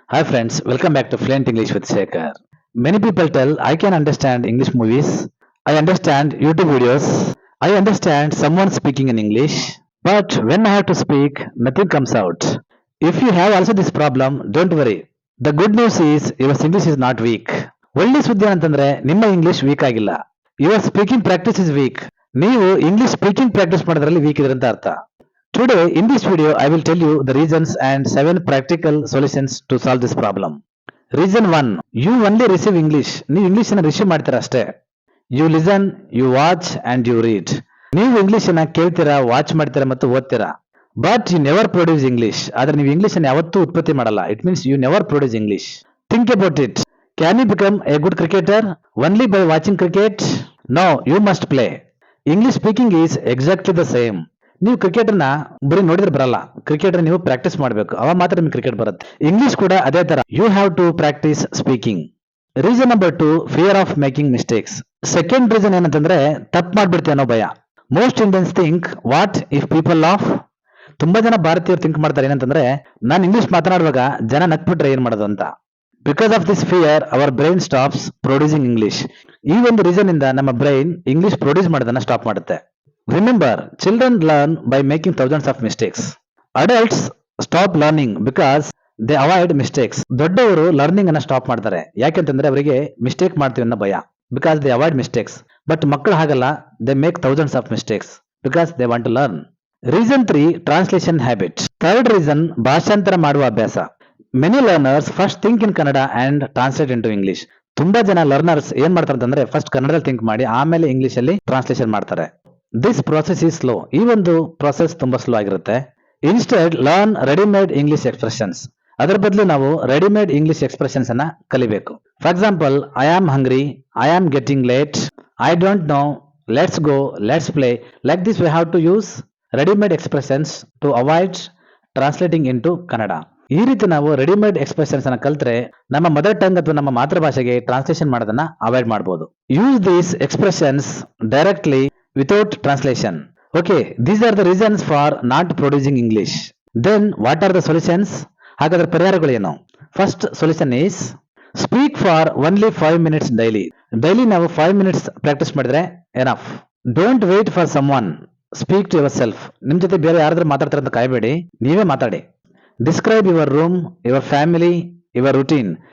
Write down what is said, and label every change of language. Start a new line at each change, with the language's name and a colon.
English: Hi friends, welcome back to Fluent English with Shekhar. Many people tell I can understand English movies, I understand YouTube videos, I understand someone speaking in English, but when I have to speak, nothing comes out. If you have also this problem, don't worry. The good news is your English is not weak.
Kannada: ಒಳ್ಳೆ ಸುದ್ದಿ ಏನಂತಂದ್ರೆ ನಿಮ್ಮ English weak ಆಗಿಲ್ಲ.
English: Your speaking practice is weak.
Kannada: ನೀವು English speaking practice ಮಾಡೋದ್ರಲ್ಲಿ weak ಇದ್ರೆ ಅಂತ ಅರ್ಥ.
English: Today, in this video, I will tell you the reasons and 7 practical solutions to solve this problem. Reason 1. You only receive English.
Kannada: ನೀವು English ಅನ್ನ receive ಮಾಡ್ತೀರಾ ಅಷ್ಟೇ.
English: You listen, you watch and you read.
Kannada: ನೀವು English ಅನ್ನ ಕೇಳ್ತೀರಾ, watch ಮಾಡ್ತೀರಾ ಮತ್ತು ಓದ್ತೀರಾ.
English: But you never produce English.
Kannada: ಆದ್ರೆ ನೀವು ಇಂಗ್ಲಿಷ್ ಅನ್ನ ಯಾವತ್ತೂ ಉತ್ಪತ್ತಿ ಮಾಡಲ್ಲ.
English: It means you never produce English. Think about it. Can you become a good cricketer only by watching cricket? No, you must play. English speaking is exactly the same.
Kannada: ನೀವು cricket ಅನ್ನ ಬರೀ ನೋಡಿದ್ರೆ ಬರಲ್ಲ. Cricket ನೀವು practice ಮಾಡಬೇಕು, ಅವಾಗ ಮಾತ್ರ ನಿಮ್ಗೆ ಕ್ರಿಕೆಟ್ ಬರುತ್ತೆ. ಇಂಗ್ಲಿಷ್ ಕೂಡ ಅದೇ ತರ.
English: You have to practice speaking. Reason number 2, fear of making mistakes.
Kannada: Second reason ಏನಂತಂದ್ರೆ ತಪ್ಪು ಮಾಡ್ಬಿಡ್ತೀವಿ ಅನ್ನೋ ಭಯ.
English: Most Indians think what if people laugh.
Kannada: ತುಂಬಾ ಜನ ಭಾರತೀಯರು ಥಿಂಕ್ ಮಾಡ್ತಾರೆ ಏನಂತಂದ್ರೆ ನಾನು ಇಂಗ್ಲಿಷ್ ಮಾತನಾಡುವಾಗ ಜನ ನಕ್ಬಿಟ್ರೆ ಏನ್ ಮಾಡೋದು ಅಂತ.
English: Because of this fear our brain stops producing English.
Kannada: ಈ ಒಂದು ರೀಸನ್ ಇಂದ ನಮ್ಮ ಬ್ರೈನ್ ಇಂಗ್ಲಿಷ್ ಪ್ರೊಡ್ಯೂಸ್ ಮಾಡೋದನ್ನ ಸ್ಟಾಪ್ ಮಾಡುತ್ತೆ.
English: Remember, children learn by making thousands of mistakes. Adults stop learning because they avoid mistakes.
Kannada: ದೊಡ್ಡವರು ಲರ್ನಿಂಗ್ ಅನ್ನ ಸ್ಟಾಪ್ ಮಾಡ್ತಾರೆ, ಯಾಕೆಂತಂದ್ರೆ ಅವರಿಗೆ ಮಿಸ್ಟೇಕ್ ಮಾಡ್ತೀವಿ ಅನ್ನೋ ಭಯ.
English: Because they avoid mistakes. But
Kannada: ಮಕ್ಕಳು ಹಾಗಲ್ಲ,
English: They make thousands of mistakes because they want to learn. Reason 3, translation habit. Third reason,
Kannada: ಭಾಷಾಂತರ ಮಾಡುವ ಅಭ್ಯಾಸ.
English: Many learners first think in Kannada and translate into English.
Kannada: ತುಂಬಾ ಜನ ಲರ್ನರ್ಸ್ ಏನ್ ಮಾಡ್ತಾರೆ ಅಂತಂದ್ರೆ ಫಸ್ಟ್ ಕನ್ನಡದಲ್ಲಿ ಥಿಂಕ್ ಮಾಡಿ ಆಮೇಲೆ ಇಂಗ್ಲಿಷ್ ಅಲ್ಲಿ ಟ್ರಾನ್ಸ್ಲೇಷನ್ ಮಾಡ್ತಾರೆ.
English: This process is slow.
Kannada: ಈ ಒಂದು ಪ್ರೊಸೆಸ್ ತುಂಬಾ ಸ್ಲೋ ಆಗಿರುತ್ತೆ.
English: Instead learn readymade English expressions.
Kannada: ಅದರ ಬದಲು ನಾವು ರೆಡಿಮೇಡ್ ಇಂಗ್ಲಿಷ್ ಎಕ್ಸ್ಪ್ರೆಷನ್ಸ್ ಅನ್ನ ಕಲಿಬೇಕು.
English: For example, I am hungry, I am getting late, I don't know, let's go, let's play. Like this we have to use readymade expressions to avoid translating into Kannada.
Kannada: ಈ ರೀತಿ ನಾವು readymade expressions ಅನ್ನ ಕಲ್ತ್ರೆ ನಮ್ಮ mother tongue ಅಥವಾ ನಮ್ಮ ಮಾತೃಭಾಷೆಗೆ translation ಮಾಡೋದನ್ನ avoid ಮಾಡಬಹುದು.
English: Use these expressions directly without translation. Okay, these are the reasons for not producing English. Then what are the solutions?
Kannada: ಹಾಗಾದ್ರೆ ಪರಿಹಾರಗಳೇನು?
English: First solution is speak for only 5 minutes daily.
Kannada: Daily ನಾವು 5 minutes practice ಮಾಡಿದ್ರೆ enough.
English: Don't wait for someone, speak to yourself.
Kannada: ನಿಮ್ ಜೊತೆ ಬೇರೆ ಯಾರಾದ್ರೂ ಮಾತಾಡ್ತಾರೆ ಅಂತ ಕಾಯಬೇಡಿ, ನೀವೇ ಮಾತಾಡಿ.
English: Describe your room, your family, your routine.